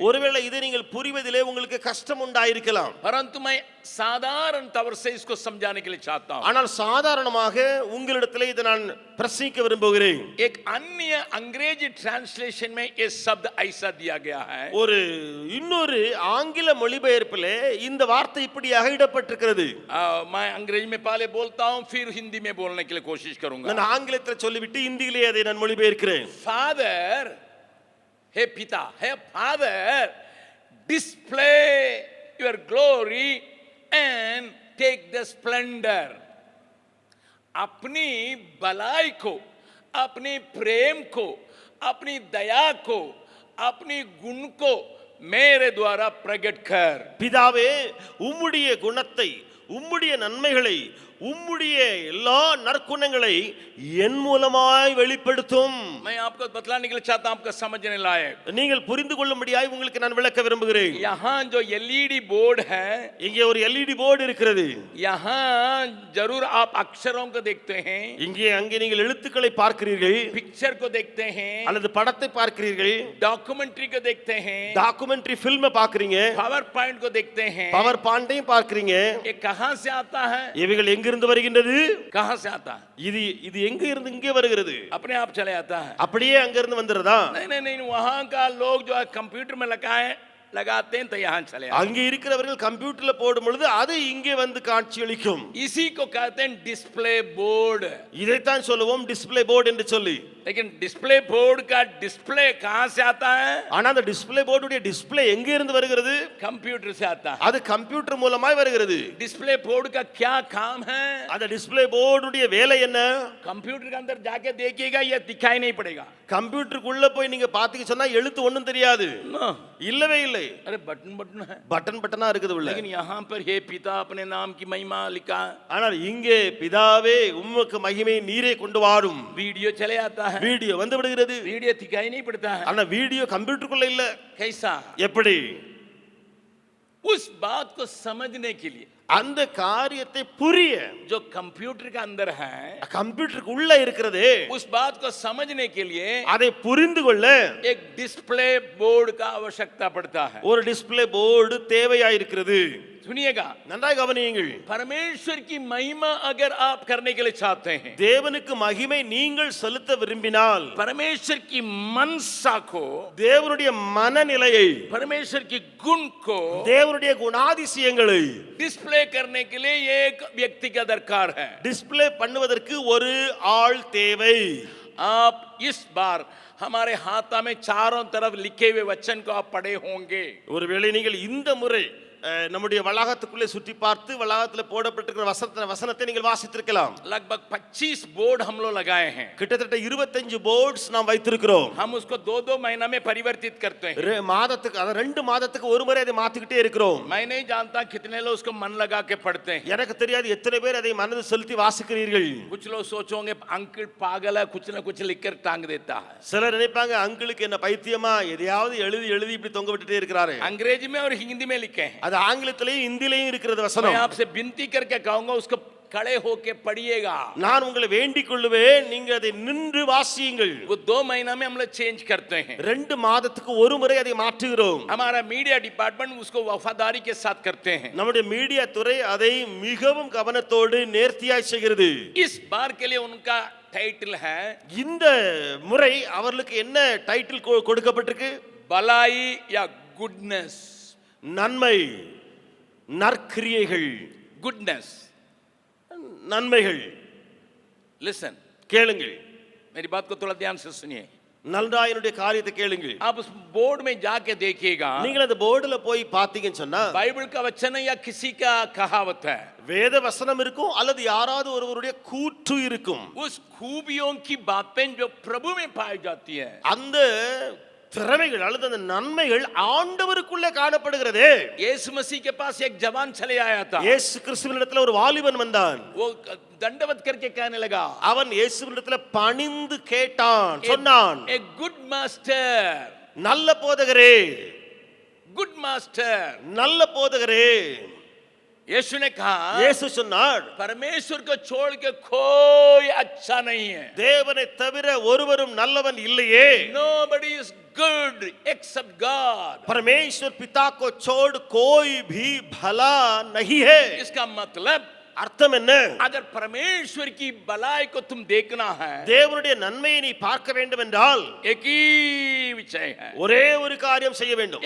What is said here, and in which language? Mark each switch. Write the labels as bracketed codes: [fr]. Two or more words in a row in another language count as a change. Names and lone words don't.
[ta] ஒருவேளை இதை நீங்கள் புரிவதிலே உங்களுக்கு கஷ்டம் உண்டாயிருக்கலாம். [hi] परंतु मैं साधारण तौर से इसको समझाने के लिए चाहता हूं। [ta] ஆனால் சாதாரணமாக உங்களிடத்திலே இதை நான் பிரசங்கிக்க விரும்புகிறேன். [hi] एक अन्य अंग्रेजी ट्रांसलेशन में ये शब्द ऐसा दिया गया है, [ta] ஒரு இன்னொரு ஆங்கில மொழிபெயர்ப்பிலே இந்த வார்த்தை இப்படியாக இடப்பட்டிருக்கிறது. [hi] मैं अंग्रेजी में पहले बोलता हूं, फिर हिंदी में बोलने के लिए कोशिश करूंगा। [ta] நான் ஆங்கிலத்தில் சொல்லிவிட்டு இந்தியிலே அதை நான் மொழிபெயர்க்கிறேன். [en] फादर, [hi] हे पिता, हे [en] Father, display your glory and take the splendour. [hi] अपनी भलाई को, अपनी प्रेम को, अपनी दया को, अपनी गुण को मेरे द्वारा प्रकट कर। [ta] பிதாவே உம்முடைய குணத்தை, உம்முடைய நன்மைகளை, உம்முடைய எல்லா நற்குணங்களை என் மூலமாய் வெளிப்படுத்தும். [hi] मैं आपको बतलाने के लिए चाहता हूं, आपको समझने लायक। [ta] நீங்கள் புரிந்து கொள்ளும்படியாய் உங்களுக்கு நான் விளக்க விரும்புகிறேன். [hi] यहाँ जो [en] LED board [hi] है, [ta] இங்கே ஒரு [en] LED board [ta] இருக்கிறது. [hi] यहाँ जरूर आप अक्षरों को देखते हैं, [ta] இங்கே அங்கே நீங்கள் எழுத்துக்களை பார்க்கிறீர்கள், [hi] पिक्चर को देखते हैं, [ta] அல்லது படத்தை பார்க்கிறீர்கள், [hi] डॉक्यूमेंट्री को देखते हैं, [ta] டாக்குமெண்ட்ரி ஃபில்மை பார்க்கறீங்க, [hi] पावर पॉइंट को देखते हैं। [ta] பவர் பாயிண்டையும் பார்க்கறீங்க. [hi] ये कहां से आता है? [ta] இவைகள் எங்கிருந்து வருகின்றது? [hi] कहां से आता है? [ta] இது எங்க இருந்து இங்கே வருகிறது? [hi] अपने आप चले आता है। [ta] அப்படியே அங்க இருந்து வந்துறதா? [hi] नहीं, वहां का लोग जो है कंप्यूटर में लगाते हैं तो यहाँ चले आते हैं। [ta] அங்கே இருக்கிறவர்கள் கம்ப்யூட்டர்ல போடும் பொழுது அது இங்கே வந்து காட்சியளிக்கும். [hi] इसी को कहते हैं [en] display board. [ta] இதைத்தான் சொல்லுவோம் [en] display board [ta] என்று சொல்லி. [hi] लेकिन [en] display board [hi] का डिस्प्ले कहां से आता है? [ta] ஆனா அந்த டிஸ்ப்ளே போர்டுடைய டிஸ்ப்ளே எங்க இருந்து வருகிறது? [hi] कंप्यूटर से आता है। [ta] அது கம்ப்யூட்டர் மூலமாய் வருகிறது. [hi] डिस्प्ले बोर्ड का क्या काम है? [ta] அந்த டிஸ்ப்ளே போர்டுடைய வேலை என்ன? [hi] कंप्यूटर के अंदर जाके देखिएगा, ये दिखाई नहीं पड़ेगा। [ta] கம்ப்யூட்டருக்குள்ள போய் நீங்க பாத்தீங்க சொன்னா எழுத்து ஒண்ணும் தெரியாது. இல்லவே இல்லை. [hi] अरे बटन है, [ta] பட்டனா இருக்குது உள்ள. [hi] लेकिन यहाँ पर हे पिता अपने नाम की महिमा लिखा है। [ta] ஆனால் இங்கே பிதாவே உமக்கு மகிமை நீரே கொண்டு வாரும். [hi] वीडियो चले आता है, [ta] வீடியோ வந்து விடுகிறது. [hi] वीडियो दिखाई नहीं पड़ता है। [ta] ஆனா வீடியோ கம்ப்யூட்டருக்குள்ள இல்ல. [hi] कैसा? [ta] எப்படி? [hi] उस बात को समझने के लिए [ta] அந்த காரியத்தை புரிய [hi] जो कंप्यूटर का अंदर है, [ta] கம்ப்யூட்டருக்கு உள்ள இருக்கிறது, [hi] उस बात को समझने के लिए [ta] அதை புரிந்து கொள்ள [hi] एक [en] display board [hi] का आवश्यकता पड़ता है। [ta] ஒரு [en] display board [ta] தேவையாயிருக்கிறது. [hi] सुनिएगा, [ta] நன்றாய் கவனியுங்கள். [hi] परमेश्वर की महिमा अगर आप करने के लिए चाहते हैं, [ta] தேவனுக்கு மகிமை நீங்கள் செலுத்த விரும்பினால், [hi] परमेश्वर की मनसा को, [ta] தேவனுடைய மனநிலையை, [hi] परमेश्वर की गुण को [ta] தேவனுடைய குணாதிசயங்களை [hi] डिस्प्ले करने के लिए एक व्यक्ति का दरकार है। [ta] டிஸ்ப்ளே பண்ணுவதற்கு ஒரு ஆள் தேவை. [hi] आप इस बार हमारे हाथा में चारों तरफ लिखे हुए वचन को आप पढ़े होंगे। [ta] ஒருவேளை நீங்கள் இந்த முறை நம்முடைய வளாகத்துக்குள்ளே சுற்றி பார்த்து வளாகத்தில் போடப்பட்டிருக்கிற வசனத்தை நீங்கள் வாசித்திருக்கலாம். [hi] लगभग 25 बोर्ड हम लोग लगाए हैं। [ta] கிட்டத்தட்ட 25 போர்ட்ஸ் நாம் வைத்திருக்கிறோம். [hi] हम उसको 2-2 महीना में परिवर्तित करते हैं। [ta] மாதத்துக்கு அத 2 மாதத்துக்கு ஒரு முறை அதை மாத்திக்கிட்டே இருக்கிறோம். [hi] मैं नहीं जानता कितने लोग उसको मन लगा के पढ़ते हैं। [ta] எனக்கு தெரியாது எத்தனை பேர் அதை மனது செலுத்தி வாசிக்கிறீர்கள். [hi] कुछ लोग सोचोगे अंकल पागल है, कुछ ना कुछ लिखकर टांग देता है। [ta] சிலர் நினைப்பாங்க அங்கிளுக்கு என்ன பைத்தியமா, எதையாவது எழுதி எழுதி இப்படி தொங்க விட்டுட்டே இருக்கிறாரு. [hi] अंग्रेजी में और हिंदी में लिखे हैं। [ta] அது ஆங்கிலத்திலேயும் இந்தியிலேயும் இருக்கிறது [hi] मैं [ta] வசனம். [hi] आपसे विनती करके कहूंगा उसको खड़े होके पढ़िएगा। [ta] நான் उங்களை வேண்டிக் கொள்ளுவேன், நீங்க அதை நின்று வாசியுங்கள். [hi] वो 2 महीना में हम लोग चेंज करते हैं। [ta] 2 மாதத்துக்கு ஒரு முறை அதை மாற்றுகிறோம். [hi] हमारा [en] media department [hi] उसको वफादारी के साथ करते हैं। [ta] நம்முடைய மீடியா துறை அதை மிகவும் கவனத்தோடு நேர்த்தியாய் செய்கிறது. [hi] इस बार के लिए उनका टाइटल है, [ta] இந்த முறை அவர்களுக்கு என்ன டைட்டில் கொடுக்கப்பட்டிருக்கு? [hi] भलाई या गुडनेस। [ta] நன்மை, நற்கிரியைகள், [hi] गुडनेस। [ta] நன்மைகள். [hi] लिसन, [ta] கேளுங்கள், [hi] मेरी बात को थोड़ा ध्यान से सुनिए। [ta] நன்றாய் என்னுடைய காரியத்தை கேளுங்கள். [hi] आप उस बोर्ड में जाके देखिएगा, [ta] நீங்கள் அந்த போர்டுல போய் பாத்தீங்கன்னு சொன்னா [hi] बाइबल का वचन है या किसी का कहावत है। [ta] வேத வசனம் இருக்கும் அல்லது யாராவது ஒருவருடைய கூற்று இருக்கும். [hi] उस खूबियों की बातें जो प्रभु में पाई जाती है, [ta] அந்த திறமைகள் அல்லது அந்த நன்மைகள் ஆண்டவருக்குள்ளே காணப்படுகிறது. [hi] यीशु मसीह के पास एक जवान चले आया था। [ta] இயேசு கிறிஸ்துவினிடத்தில் ஒரு வாலிபன் வந்தான். [hi] वो दंडवत करके कहने लगा, [ta] அவன் இயேசுவினிடத்தில் பணிந்து கேட்டான், சொன்னான், [hi] एक [en] good master, [ta] நல்ல போதகரே, [en] good master. [ta] நல்ல போதகரே. [hi] यीशु ने कहा, [ta] இயேசு சொன்னார், [hi] परमेश्वर को छोड़ के कोई अच्छा नहीं है। [ta] தேவனை தவிர ஒருவரும் நல்லவன் இல்லையே. [en] Nobody is good except God. [hi] परमेश्वर पिता को छोड़ कोई भी भला नहीं है. इसका मतलब [ta] அர்த்தம் என்ன? [hi] अगर परमेश्वर की भलाई को तुम देखना है, [ta] தேவனுடைய நன்மையை நீ பார்க்க வேண்டும் என்றால் [hi] एक ही विषय है, [ta] ஒரே ஒரு காரியம் செய்ய வேண்டும்.